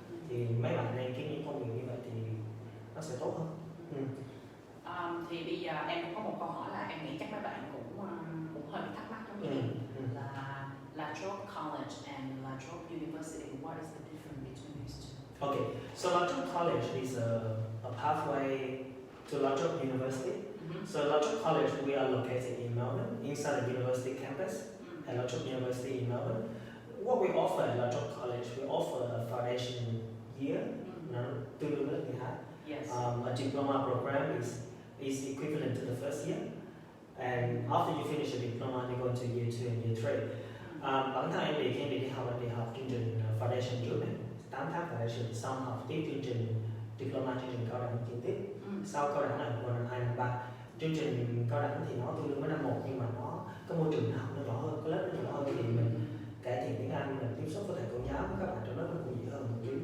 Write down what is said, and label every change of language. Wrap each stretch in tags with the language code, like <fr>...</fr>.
<vi>Thì mấy bạn nên kiếm những công việc như vậy thì nó sẽ tốt hơn. Thì bây giờ em cũng có một câu hỏi là em nghĩ chắc mấy bạn cũng hơi bị thắc mắc giống như em, là Trobe College and La Trobe University,</vi> <en>what is the difference between these two? Okay, so La Trobe College is a pathway to La Trobe University. So La Trobe College, we are located in Melbourne, inside the university campus at La Trobe University in Melbourne. What we offer at La Trobe College, we offer a foundation year,</en> <vi>tương đương với lớp 12.</vi> <en>Yes. A diploma program is equivalent to the first year, and after you finish a diploma, you go to year 2 and year 3.</en> <vi>Bản thân em đi học chương trình foundation trước này, 8 tháng foundation, xong học tiếp chương trình diploma, chương trình cao đẳng chuyển tiếp. Sau cao đẳng là qua năm 2, năm 3. Chương trình cao đẳng thì nó tương đương với năm 1, nhưng mà cái môi trường học nó rõ hơn, cái lớp nó rõ hơn, thì mình cải thiện tiếng Anh, mình tiếp xúc với thầy cô giáo với các bạn trong lớp nó cũng dễ hơn một chút.</vi>